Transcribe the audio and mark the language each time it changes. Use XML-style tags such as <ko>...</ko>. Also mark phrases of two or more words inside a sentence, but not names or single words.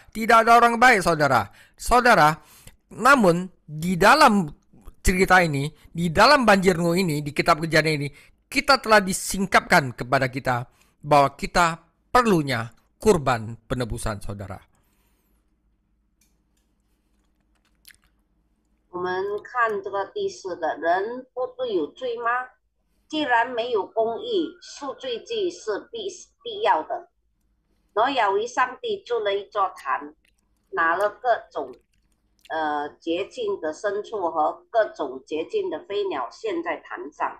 <id>Tidak ada orang baik, saudara. Saudara, namun di dalam cerita ini, di dalam banjir Nuh ini, di kitab Kejadian ini, kita telah disingkapkan kepada kita bahwa kita perlunya kurban penebusan, saudara.</id> <zh>我们看这个第四的人不都有罪吗？既然没有公义，赎罪祭是必要的。挪亚为上帝筑了一座坛，拿了各种洁净的牲畜和各种洁净的飞鸟献在坛上。</zh>